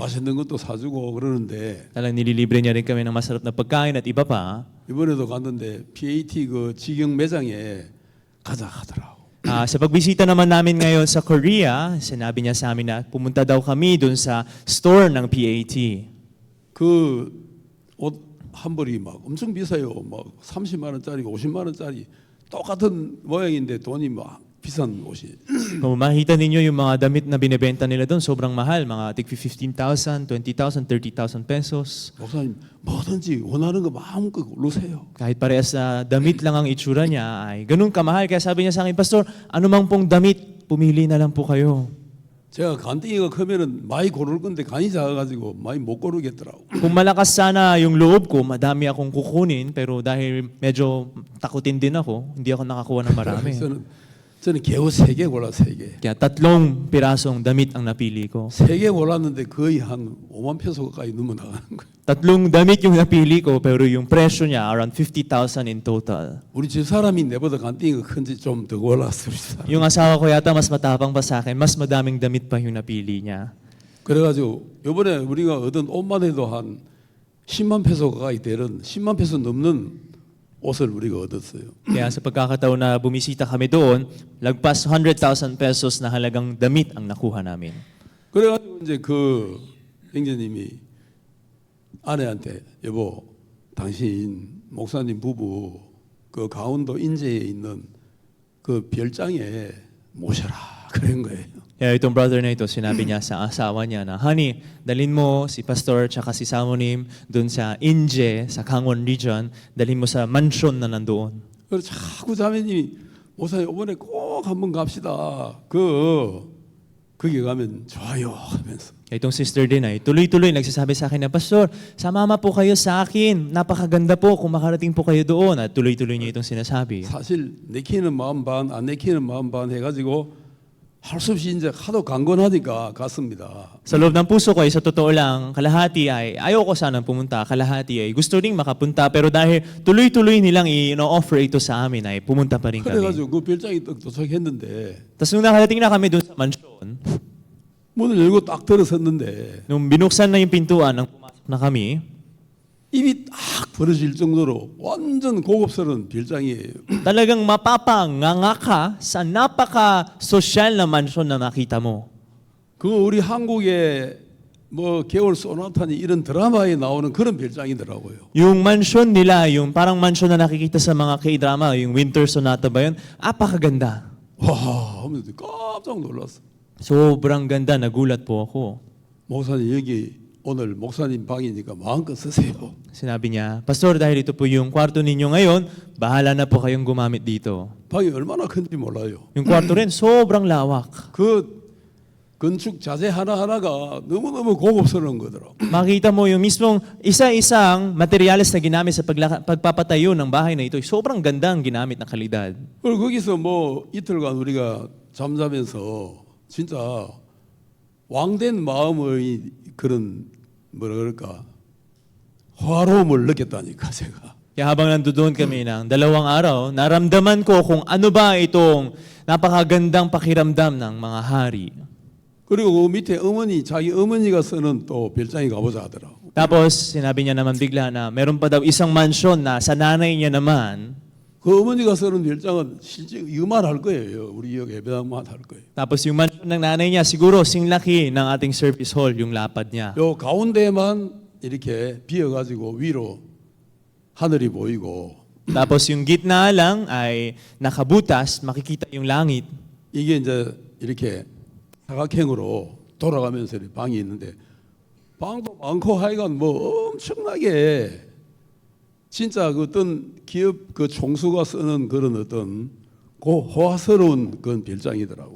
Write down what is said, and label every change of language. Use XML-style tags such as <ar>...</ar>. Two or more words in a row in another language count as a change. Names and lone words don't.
<ko>맛있는 것도 사주고 그러는데</ko> <tl>Talang nililibre niya rin kami ng masarap na pagkain at iba pa.</tl> <ko>이번에도 갔는데 PAT 그 직영 매장에 가자 하더라고.</ko> <tl>Sa pagbisita naman namin ngayon sa Korea, sinabi niya sa amin na pumunta daw kami dun sa store ng PAT.</tl> <ko>그 옷 한 벌이 막 엄청 비싸요. 막 30만 원짜리, 50만 원짜리 똑같은 모양인데 돈이 막 비싼 옷이.</ko> <tl>Kung makita ninyo yung mga damit na binebenta nila doon, sobrang mahal. Mga tig 15,000, 20,000, 30,000 pesos.</tl> <ko>목사님 뭐든지 원하는 거 마음껏 고르세요.</ko> <tl>Kahit parehas na damit lang ang itsura niya, ay ganun kamahal. Kaya sabi niya sa akin, Pastor, anumang pong damit, pumili na lang po kayo.</tl> <ko>제가 간땡이가 크면은 많이 고를 건데 간이 작아가지고 많이 못 고르겠더라고.</ko> <tl>Kung malakas sana yung loob ko, madami akong kukunin, pero dahil medyo takutin din ako, hindi ako nakakuha ng marami.</tl> <ko>저는 겨우 3개 골라 3개.</ko> <tl>Kaya 3 pirasong damit ang napili ko.</tl> <ko>3개 골랐는데 거의 한 5만 페소 가까이 넘어 나가는 거예요.</ko> <tl>3 damit yung napili ko, pero yung presyo niya around 50,000</tl> <en>in total.</en> <ko>우리 집 사람이 내보다 간땡이가 큰지 좀 더 골랐어 우리 사람.</ko> <tl>Yung asawa ko yata mas matapang pa sa akin, mas madaming damit pa yung napili niya.</tl> <ko>그래가지고 이번에 우리가 얻은 옷만 해도 한 10만 페소 가까이 되는 10만 페소 넘는 옷을 우리가 얻었어요.</ko> <tl>Kaya sa pagkakataon na bumisita kami doon, lagpas 100,000 pesos na halagang damit ang nakuha namin.</tl> <ko>그래가지고 이제 그 형제님이 아내한테 여보, 당신 목사님 부부 그 강원도 인제에 있는 그 별장에 모셔라 그런 거예요.</ko> <tl>Kaya itong brother na ito, sinabi niya sa asawa niya na, Honey, dalhin mo si Pastor tsaka si Samonim doon sa Inje, sa Kangwon region, dalhin mo sa mansion na nandoon.</tl> <ko>그래서 자꾸 자매님이 목사님 이번에 꼭 한번 갑시다. 거기 가면 좋아요 하면서.</ko> <tl>Kaya itong sister din ay tuloy-tuloy nagsasabi sa akin na, Pastor, samama po kayo sa akin. Napakaganda po kung makarating po kayo doon. At tuloy-tuloy niya itong sinasabi.</tl> <ko>사실 내키는 마음 반, 안 내키는 마음 반 해가지고 할 수 없이 이제 하도 강건하니까 갔습니다.</ko> <tl>Sa loob ng puso ko ay sa totoo lang, kalahati ay ayaw ko sanang pumunta, kalahati ay gusto ring makapunta, pero dahil tuloy-tuloy nilang i-offer ito sa amin ay pumunta pa rin kami.</tl> <ko>그래가지고 그 별장이 딱 도착했는데</ko> <tl>Tapos nung nakarating na kami doon sa mansion,</tl> <ko>문을 열고 딱 들어섰는데</ko> <tl>nung binuksan na yung pintuan, nang pumasok na kami,</tl> <ko>입이 딱 벌어질 정도로 완전 고급스러운 별장이에요.</ko> <tl>talagang mapapanganga ka sa napaka-sosyal na mansion na nakita mo.</tl> <ko>그거 우리 한국의 뭐 겨울 소나타니 이런 드라마에 나오는 그런 별장이더라고요.</ko> <tl>Yung mansion nila, yung parang mansion na nakikita sa mga K-drama, yung Winter Sonata ba yun? Apakaganda.</tl> <ko>와 하면서 깜짝 놀랐어.</ko> <tl>Sobrang ganda, nagulat po ako.</tl> <ko>목사님 여기 오늘 목사님 방이니까 마음껏 쓰세요.</ko> <tl>Sinabi niya, Pastor, dahil ito po yung kwarto ninyo ngayon, bahala na po kayong gumamit dito.</tl> <ko>방이 얼마나 큰지 몰라요.</ko> <tl>Yung kwarto rin, sobrang lawak.</tl> <ko>그 건축 자재 하나하나가 너무너무 고급스러운 거더라고.</ko> <tl>Makita mo yung mismong isa-isang materyales na ginamit sa pagpapatayo ng bahay na ito, sobrang ganda ang ginamit na kalidad.</tl> <ko>그리고 거기서 뭐 이틀간 우리가 잠자면서 진짜 왕된 마음의 그런 뭐라 그럴까 화로움을 느꼈다니까 제가.</ko> <tl>Kaya habang nandoon kami ng 2 araw, naramdaman ko kung ano ba itong napakagandang pakiramdam ng mga hari.</tl> <ko>그리고 그 밑에 어머니 자기 어머니가 쓰는 또 별장에 가보자 하더라고.</ko> <tl>Tapos sinabi niya naman bigla na meron pa daw isang mansyon na sa nanay niya naman.</tl> <ko>그 어머니가 쓰는 별장은 실제 이만할 거예요. 우리 여기 예배당만 할 거예요.</ko> <tl>Tapos yung mansyon ng nanay niya siguro singlaki ng ating</tl> <en>service hall</en> <tl>yung lapad niya.</tl> <ko>요 가운데만 이렇게 비어가지고 위로 하늘이 보이고</ko> <tl>Tapos yung gitna lang ay nakabutas, makikita yung langit.</tl> <ko>이게 이제 이렇게 사각형으로 돌아가면서 이렇게 방이 있는데 방도 많고 하여간 뭐 엄청나게 진짜 그 어떤 기업 그 총수가 쓰는 그런 어떤 그 호화스러운 그런 별장이더라고.</ko>